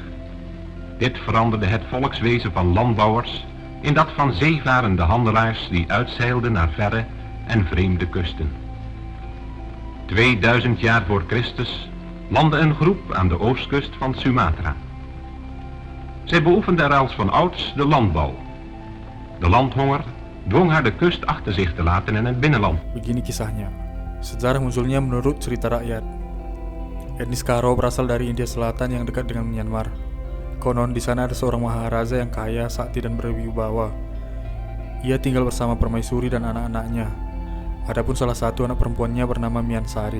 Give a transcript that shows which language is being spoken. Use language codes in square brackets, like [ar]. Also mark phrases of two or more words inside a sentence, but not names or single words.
[nl] Dit veranderde het volkswezen van landbouwers in dat van zeevarende handelaars die uitzeilden naar verre en vreemde kusten. 2000 jaar voor Christus landde een groep aan de oostkust van Sumatra. Zij beoefende er als van ouds de landbouw. De landhonger dwong haar de kust achter zich te laten in het binnenland. [id] Begini kisahnya. Sejarah munculnya menurut cerita rakyat. Etnis Karo berasal dari India Selatan yang dekat dengan Myanmar. Konon di sana ada seorang maharaja yang kaya, sakti dan berwibawa. Ia tinggal bersama permaisuri dan anak-anaknya. Adapun salah satu anak perempuannya bernama Miansari.